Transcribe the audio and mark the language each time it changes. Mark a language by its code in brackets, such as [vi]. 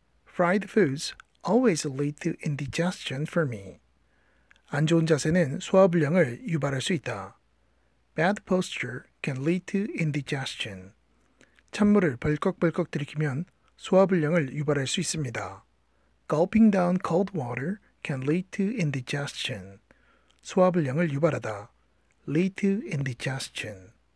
[en] Fried foods always lead to indigestion for me. [ko] 안 좋은 자세는 소화불량을 유발할 수 있다. [en] Bad posture can lead to indigestion. [ko] 찬물을 벌컥벌컥 들이키면 소화불량을 유발할 수 있습니다. [en] Gulping down cold water can lead to indigestion. [ko] 소화불량을 유발하다. [en] Lead to indigestion.